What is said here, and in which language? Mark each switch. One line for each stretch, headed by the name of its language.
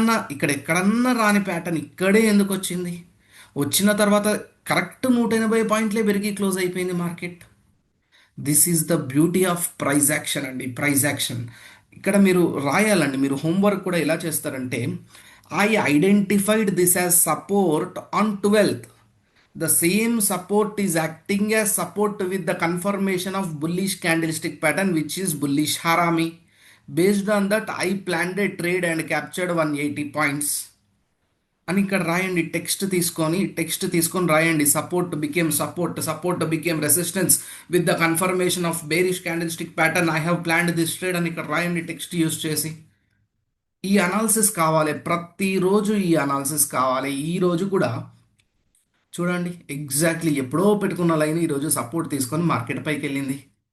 Telugu: ఇక్కడ ఎక్కడన్నా రాని ప్యాటర్న్ ఇక్కడే ఎందుకు వచ్చింది? వచ్చిన తర్వాత కరెక్ట్ 180 పాయింట్లే పెరిగి క్లోజ్ అయిపోయింది market.
English: This is the beauty of price action అండి.
Telugu: ప్రైజ్ యాక్షన్ ఇక్కడ మీరు రాయాలండి. మీరు హోంవర్క్ కూడా ఎలా చేస్తారంటే,
English: I identified this as support on 12th. The same support is acting as support with the confirmation of bullish candlestick pattern, which is bullish harami. Based on that, I planned a trade and captured 180 points.
Telugu: అని ఇక్కడ రాయండి. Text తీసుకొని రాయండి.
English: Support became resistance with the confirmation of bearish candle stick pattern. I have planned this trade
Telugu: అని ఇక్కడ రాయండి text use చేసి. ఈ అనాలిసిస్ కావాలి, ప్రతిరోజు ఈ అనాలిసిస్ కావాలి. ఈ రోజు కూడా చూడండి, ఎగ్జాక్ట్లీ ఎప్పుడో పెట్టుకున్న లైన్ ఈరోజు సపోర్ట్ తీసుకొని మార్కెట్ పైకి వెళ్ళింది.